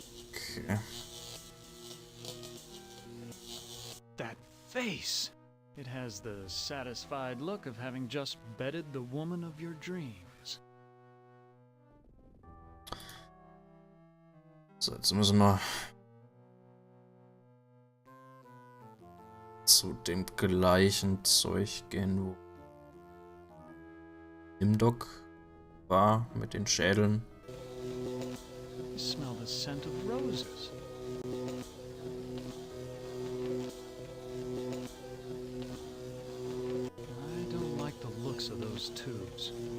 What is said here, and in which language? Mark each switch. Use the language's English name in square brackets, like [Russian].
[English] Okay. That face! It has the satisfied look of having just bedded the woman of your dreams. [German] So, jetzt müssen wir zu dem gleichen Zeug gehen, wo im Dock war, mit den Schädeln. [English] I smell the scent of roses. I don't like the looks of those tubes.